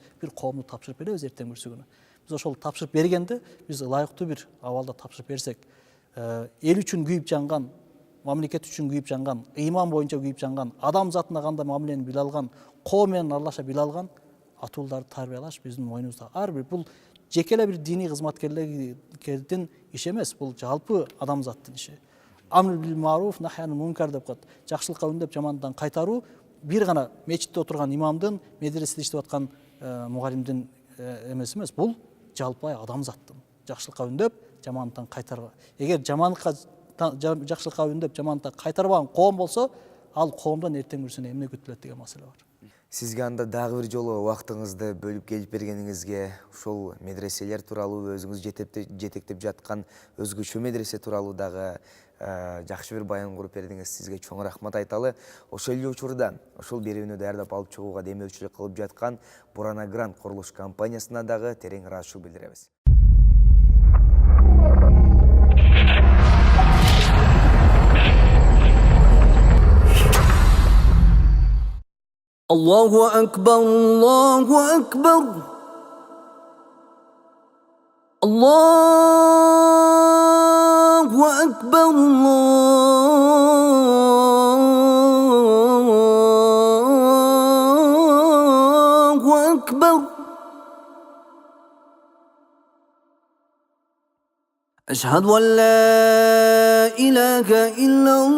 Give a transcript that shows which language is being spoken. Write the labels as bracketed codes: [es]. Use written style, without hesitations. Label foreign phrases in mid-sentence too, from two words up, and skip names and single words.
[ky] Бир коомду тапшырып беребиз эртең бүрсү күнү. Биз ошол тапшырып бергенде, биз ылайыктуу бир абалда тапшырып берсек, эл үчүн күйүп жанган, мамлекет үчүн күйүп жанган, ыйман боюнча күйүп жанган, адам затына кандай мамилени биле алган, коом менен аралаша биле алган атууларды тарбиялаш биздин мойнубузда. Ар бир бул жеке эле бир диний кызматкерлердин иши эмес, бул жалпы адамзаттын иши. [ar] أمر بالمعروف نهي عن المنكر [ky] деп коет. Жакшылыкка үндөп, жамандыктан кайтаруу бир гана мечитте отурган имамдын, медреседе иштеп аткан мугалимдин эмес, бул жалпы адамзаттын. Жакшылыкка үндөп, жамандыктан кайтарбаа. Эгер жакшылыкка үндөп, жамандыктан кайтарбаган коом болсо, ал коомдон эртең бүрсүнө эмне күтүлөт деген маселе бар. Сизге анда дагы бир жолу убактыңызды бөлүп келип бергениңизге, ушул медреселер тууралуу өзүңүз жетектеп жаткан өзгөчө медресе тууралуу дагы жакшы бир баян куруп бердиңиз. Сизге чоң рахмат айталы. Ошол эле учурда ошол берүүнү даярдап алып чыгууга демеушүлүк кылып жаткан Бурана Грант курулуш компаниясына дагы терең ыраазычылык билдиребиз. [ar] الله أكبر الله أكبر الله أكبر الله أكبر أشهد أن لا إله إلا